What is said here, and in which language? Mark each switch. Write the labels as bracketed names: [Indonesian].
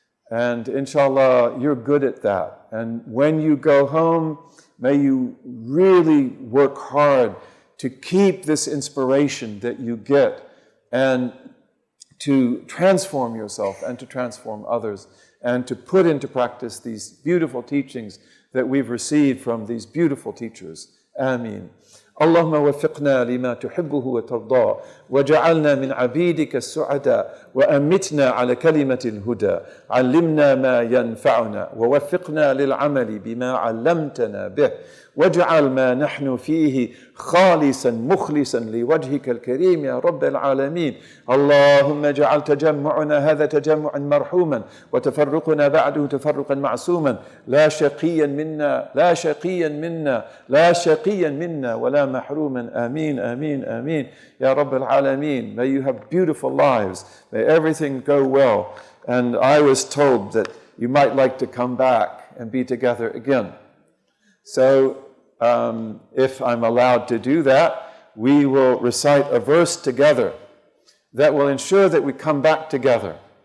[English] And inshallah, you're good at that. And when you go home, may you really work hard to keep this inspiration that you get and to transform yourself and to transform others and to put into practice these beautiful teachings that we've received from these beautiful teachers. Ameen. [Arabic] اللهم وفقنا لما تحبه وترضاه وجعلنا من عبيدك السعداء وأمتنا على كلمة الهدى علمنا ما ينفعنا ووفقنا للعمل بما علمتنا به واجعل ما نحن فيه خالصا مخلصا لوجهك الكريم يا رب العالمين. اللهم اجعل تجمعنا هذا تجمعا مرحوما وتفرقنا بعده تفرقا معصوما لا شقيا منا ولا محروما. آمين آمين آمين يا رب العالمين. [English] May you have beautiful lives. May everything go well. And I was told that you might like to come back and be together again. So if I'm allowed to do that, we will recite a verse together that will ensure that we come back together.